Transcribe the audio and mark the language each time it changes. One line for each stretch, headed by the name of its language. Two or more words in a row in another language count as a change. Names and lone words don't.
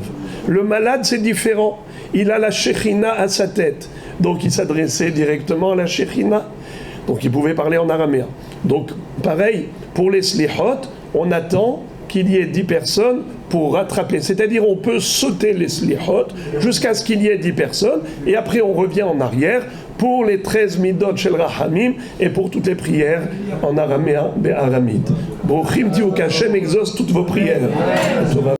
French: Le malade c'est différent, il a la Shechina à sa tête, donc il s'adressait directement à la Shechina, donc il pouvait parler en araméen. Donc pareil pour les Slihot, on attend qu'il y ait 10 personnes pour rattraper. C'est-à-dire on peut sauter les Slihot jusqu'à ce qu'il y ait 10 personnes et après on revient en arrière pour les 13
Hebrew: מידות של רחמים
French: et pour toutes les prières en araméen, be'aramide. Brochim diou qu'Hachem exauce toutes vos prières.